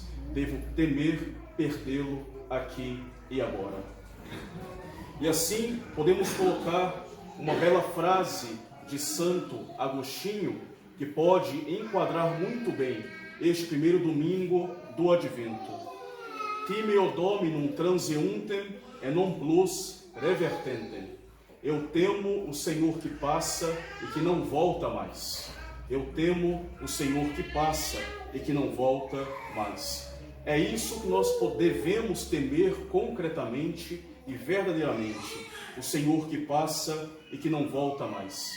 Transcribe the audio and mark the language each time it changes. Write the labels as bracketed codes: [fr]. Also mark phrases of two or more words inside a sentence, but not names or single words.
[pt] Devo temer perdê-lo aqui e agora. E assim podemos colocar uma bela frase de Santo Agostinho que pode enquadrar muito bem este primeiro domingo do Advento. [la] Timeo Dominum transeuntem et non plus revertentem. [pt] Eu temo o Senhor que passa e que não volta mais. Eu temo o Senhor que passa e que não volta mais. É isso que nós devemos temer concretamente e verdadeiramente. O Senhor que passa e que não volta mais.